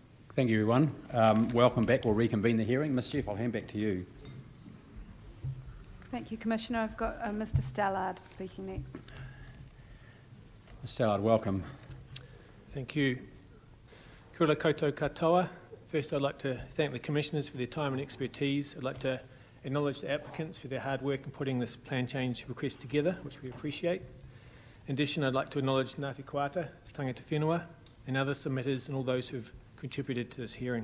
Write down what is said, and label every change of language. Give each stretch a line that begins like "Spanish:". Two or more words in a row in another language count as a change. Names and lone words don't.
English: Thank you, everyone. Welcome back. We'll reconvene the hearing. Ms. Jeff, I'll hand back to you. Thank you, Commissioner. I've got Mr. Stallard speaking next. Mr. Stallard, welcome. Thank you.
Māori: Kia ora koutou katoa.
English: First, I'd like to thank the Commissioners for their time and expertise. I'd like to acknowledge the applicants for their hard work in putting this plan change request together, which we appreciate. In addition, I'd like to acknowledge Ngāti Koata,
Māori: Tangata Whenua,
English: and other submitters and all those who have contributed to this hearing.